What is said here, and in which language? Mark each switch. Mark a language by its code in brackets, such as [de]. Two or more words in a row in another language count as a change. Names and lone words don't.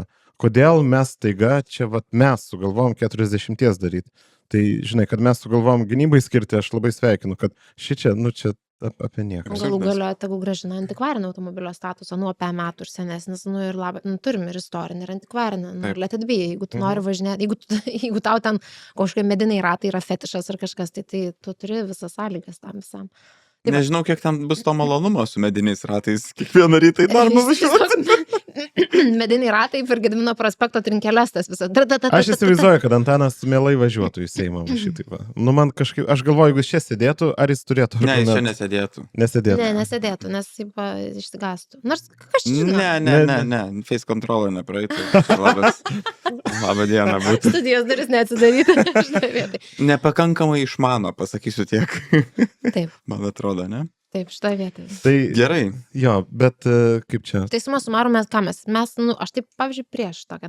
[lt] Kodėl mes taiga, čia vat mes sugalvom 40 daryti. Tai žinai, kad mes sugalvom gynybai skirti, aš labai sveikinu, kad šičia, čia apie nieką. Galų galio, tegu gražina antikvarinį automobilio statusą nuo 5 metų ir senesnis, ir labai, turim ir istorinį, ir antikvarinį, Taip. [en] let it be, [lt] jeigu tu nori važinėti, jeigu tau ten kažkokie mediniai ratai yra fetišas ar kažkas, tai tu turi visas sąlygas tam visam. Taip. Nežinau, kiek ten bus to malonumo su mediniais ratais. Kiekvieną rytą į darbą važiuoti. Mediniai ratai per Gedimino prospekto trinkeles tas visas. Aš įsivaizduoju, kad Antanas mielai važiuotų į Seimą šitaip. Man kažkaip, aš galvoju, jeigu jis čia sėdėtų, ar jis turėtų... Ne, jis čia argumentų? nesėdėtų. Nesėdėtų. Ne, nesėdėtų, nes taip išsigastų. Nors kas čia žino? Ne, [en] face control [lt] nepraeitų. Labas. Labą dieną būtų. Studijos duris neatsidaryti. šitoje vietoje. Nepakankamai išmano, pasakysiu tiek. Taip, Man atrodo, ne? taip, šitoje vietoje. Tai Gerai. jo, bet kaip čia? Tai suma sumarum mes ką mes, aš taip, pavyzdžiui, prieš tokią